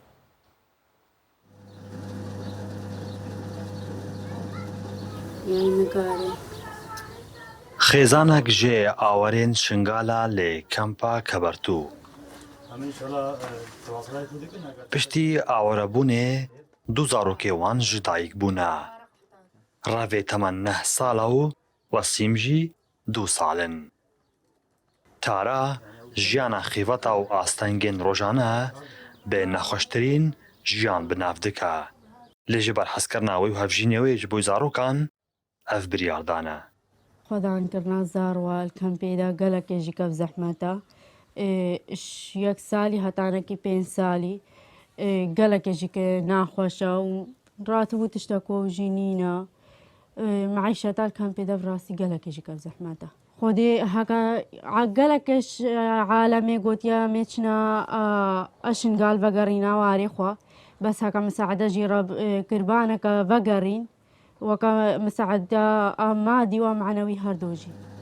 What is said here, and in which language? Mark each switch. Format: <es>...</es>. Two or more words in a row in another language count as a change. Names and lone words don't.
<ku>خێزانێک ژێ ئاوەرێن شنگالە لێ کەمپا کەبەرتوو. پشتی ئاوەرەبوونێ دوو زارۆکێوان ji dayîk bûne. Revê temen 9 sala û Wasîm jî 2 salin. Tara jiyana xîveta û astengên rojane bê nexweştirîn jiyan bi nav dike. Lê ji ber hezkirina wê û hevjînê wê ji bo zarokan ev biryar dane. خۆدانکردنا زاڕوال کەمپێدا گەلێکێژی کەف زەحمەتە یەک سالی هەتانەکی 5 سالی گەلێکێژی کە ناخۆشە و ڕاتبوو تشتە کۆژی نینە معیشەتال کەمپێدا ڕاستی گەلێکێژی کەف زەحمەتە خۆدێ هەکە گەلێکش عالەمێ گوتیە مێچنە ئەشنگال بەگەڕینا وارێ خوا بەس هەکە مساعدەژی کوربانەکە بەگەڕین وەکە مساعدە مادی و معنەوی هەردووژی.</ku>